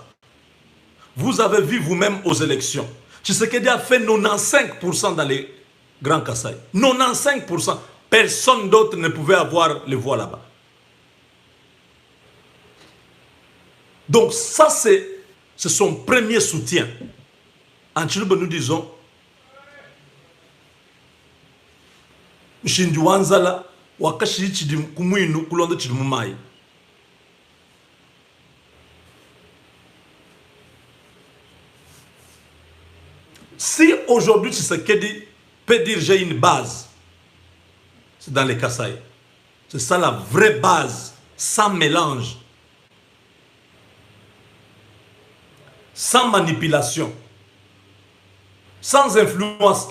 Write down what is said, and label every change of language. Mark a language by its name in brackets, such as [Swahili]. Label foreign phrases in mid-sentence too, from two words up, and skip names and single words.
[French] Vous avez vu vous-même aux élections. Tshisekedi a fait 95% dans les Grands Kasaï. 95%. Personne d'autre ne pouvait avoir les voix là-bas. Donc ça, c'est son premier soutien. En Chiluba, nous disons, [Luba-Lulua] Mshindi wanzala wakashi chidim kumwinu kulonda chidimumai. [French] Si aujourd'hui Tshisekedi peut dire j'ai une base, c'est dans les Kasaï. C'est ça la vraie base, sans mélange, sans manipulation, sans influence.